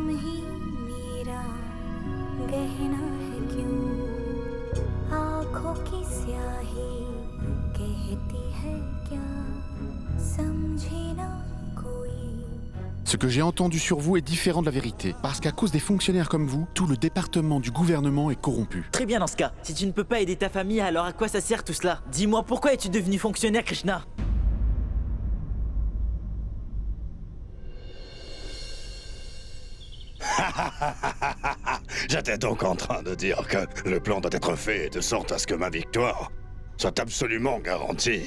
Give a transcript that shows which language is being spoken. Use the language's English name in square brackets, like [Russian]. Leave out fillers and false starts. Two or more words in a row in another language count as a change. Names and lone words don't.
[Hindi] ही मेरा गहना है क्यों आँखों की स्याही कहती है क्या समझे ना कोई. [French] Ce que j'ai entendu sur vous est différent de la vérité, parce qu'à cause des fonctionnaires comme vous, tout le département du gouvernement est corrompu. Très bien dans ce cas. Si tu ne peux pas aider ta famille, alors à quoi ça sert tout cela? Dis-moi, pourquoi es-tu devenu fonctionnaire, Krishna? J'étais donc en train de dire que le plan doit être fait de sorte à ce que ma victoire soit absolument garantie.